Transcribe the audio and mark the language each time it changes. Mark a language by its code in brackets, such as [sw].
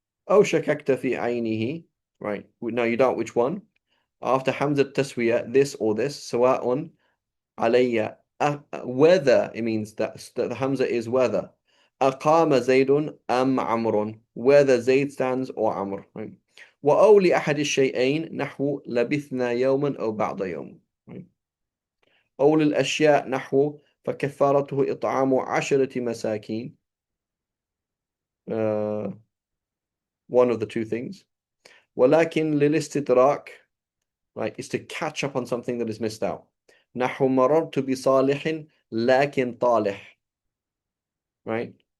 [ar] أو شككت في عينه, right? [en] Now you don't, which one? After همزة التسوية, this or this, [ar] سواء علي, [en] whether, it means that the hamza is whether. [ar] أقام زيد أم عمرو, [en] whether Zayd stands or Amr, right? [ar] وأول أحد الشيئين نحو لبثنا يوما أو بعض يوم, right? أول الأشياء نحو فكفارته إطعام 10 مساكين, [en] one of the two things. [ar] ولكن للاستدراك, [en] right, is to catch up on something that is missed out. [ar] نحو مررت بصالح لكن طالح, right?